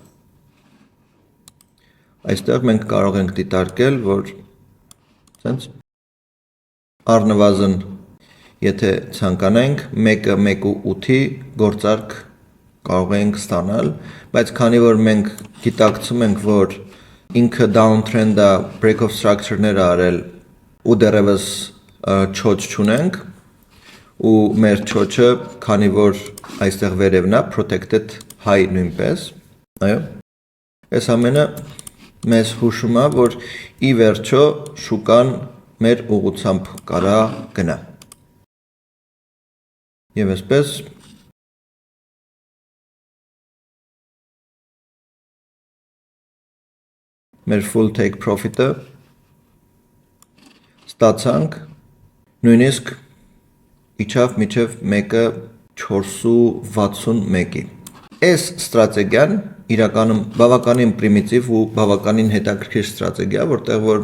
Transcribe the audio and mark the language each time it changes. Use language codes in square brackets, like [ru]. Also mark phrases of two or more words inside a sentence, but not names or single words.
[hy] Այստեղ մենք կարող ենք դիտարկել, որ սենց առնվազն եթե ցանկանանք 1.1.8-ի գործարք կարող ենք ստանալ, բայց քանի որ մենք գիտակցում ենք, որ ինքը downtrend-ը [en] break of structure- [hy] ներ արել ու դեռևս չոչ չունենք ու մեր չոչը, քանի որ այստեղ վերևն է [en] protected high [hy] նույնպես, այո։ Այս ամենը մեզ հուշում է, որ ի վերջո շուկան մեր ուղղությամբ կարա գնա։ Եվ այսպես մեր [en] full take profit- [hy] ը ստացանք, նույնիսկ իջավ միջև 1.461-ի։ Այս ստրատեգիան իրականում բավականին պրիմիտիվ ու բավականին հետաքրքիր ստրատեգիա, որտեղ որ